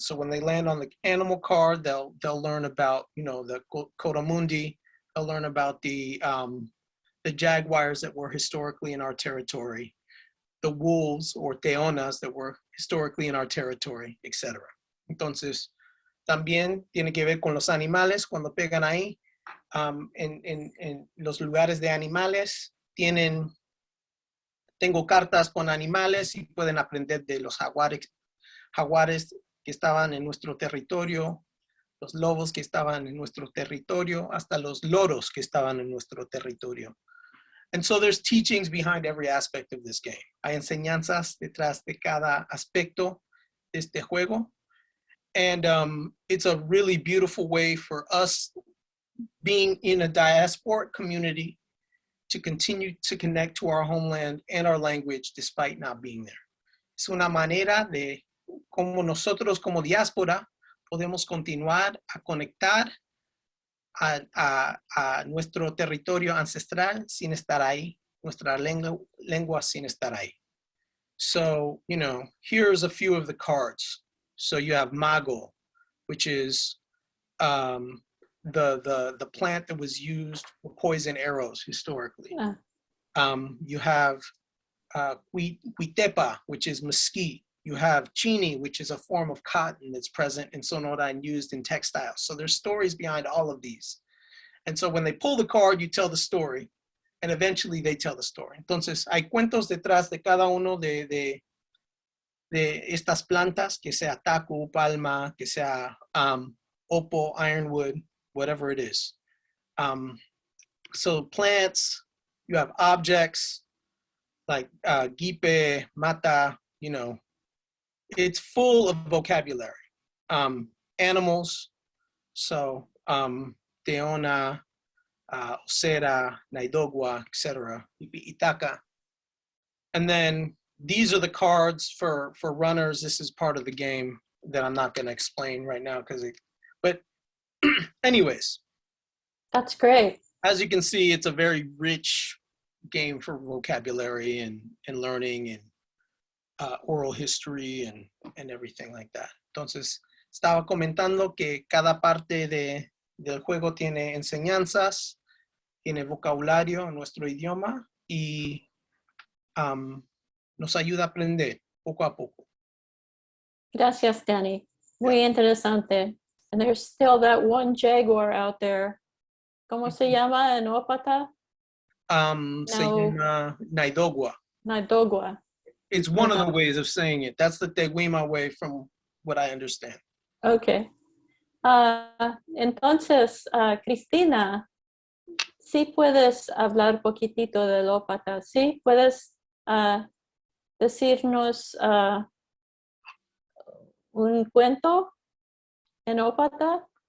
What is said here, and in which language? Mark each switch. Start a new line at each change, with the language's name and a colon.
English: So when they land on the animal card, they'll learn about, the Cotamundi. They'll learn about the jaguars that were historically in our territory, the wolves or teonas that were historically in our territory, etc.
Spanish: Entonces, también tiene que ver con los animales cuando pegan ahí. En los lugares de animales tengo cartas con animales y pueden aprender de los jaguares que estaban en nuestro territorio, los lobos que estaban en nuestro territorio, hasta los loros que estaban en nuestro territorio.
English: And so there's teachings behind every aspect of this game.
Spanish: Hay enseñanzas detrás de cada aspecto de este juego.
English: And it's a really beautiful way for us being in a diasporic community to continue to connect to our homeland and our language despite not being there.
Spanish: Es una manera de cómo nosotros como diáspora podemos continuar a conectar a nuestro territorio ancestral sin estar ahí, nuestra lengua sin estar ahí.
English: So, here's a few of the cards. So you have mago, which is the plant that was used for poison arrows historically. You have huitepa, which is mesquite. You have chini, which is a form of cotton that's present in Sonora and used in textiles. So there's stories behind all of these. And so when they pull the card, you tell the story, and eventually they tell the story.
Spanish: Entonces, hay cuentos detrás de cada uno de estas plantas, que sea tacu, palma, que sea opo,
English: ironwood, whatever it is. So plants, you have objects like gipe, mata, it's full of vocabulary. Animals, so teona, osera, naidogua, etc., itaka. And then these are the cards for runners. This is part of the game that I'm not going to explain right now but anyways. That's great. as you can see, it's a very rich game for vocabulary and learning and oral history and everything like that.
Spanish: Entonces, estaba comentando que cada parte del juego tiene enseñanzas, tiene vocabulario en nuestro idioma y nos ayuda a aprender poco a poco. Gracias, Dani. Muy interesante.
English: And there's still that one jaguar out there.
Spanish: ¿Cómo se llama en Ópata? Se llama Naidogwa. Naidogwa.
English: It's one of the ways of saying it. That's the Teguima way from what I understand. Okay.
Spanish: Entonces, Cristina, ¿sí puedes hablar poquitito del Ópata? ¿Sí? ¿Puedes decirnos un cuento en Ópata?